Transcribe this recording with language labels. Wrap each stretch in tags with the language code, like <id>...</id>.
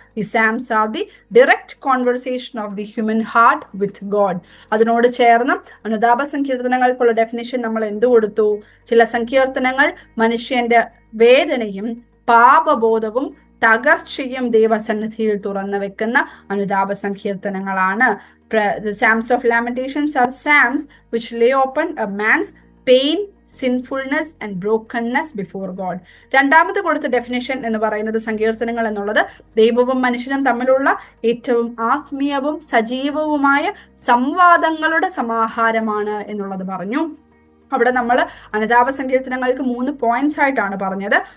<en>The psalms are the direct conversation of the human heart with God.</en> <ml>അതിനോട് ചേർന്ന് അനുതാപ സങ്കീർത്തനങ്ങൾക്കുള്ള definition നമ്മൾ എന്ത് കൊടുത്തു? ചില സങ്കീർത്തനങ്ങൾ മനുഷ്യന്റെ വേദനയും പാപബോധവും തകർച്ചയും ദൈവസന്നിധിയിൽ തുറന്നു വെക്കുന്ന അനുതാപ സങ്കീർത്തനങ്ങളാണ്.</ml> <en>The Psalms of Lamentations are psalms which lay open a man's pain, sinfulness and brokenness before God.</en> <ml>രണ്ടാമത് കൊടുത്ത ഡെഫിനിഷൻ എന്ന് പറയുന്നത് സങ്കീർത്തനങ്ങൾ എന്നുള്ളത് ദൈവവും മനുഷ്യനും തമ്മിലുള്ള ഏറ്റവും ആത്മീയവും സജീവവുമായ സംവാദങ്ങളുടെ സമാഹാരമാണ് എന്നുള്ളത് പറഞ്ഞു. അവിടെ നമ്മൾ അനുതാപ സങ്കീർത്തനങ്ങൾക്ക് 3 പോയിന്റ്സ് ആയിട്ടാണ് പറഞ്ഞത്.</ml>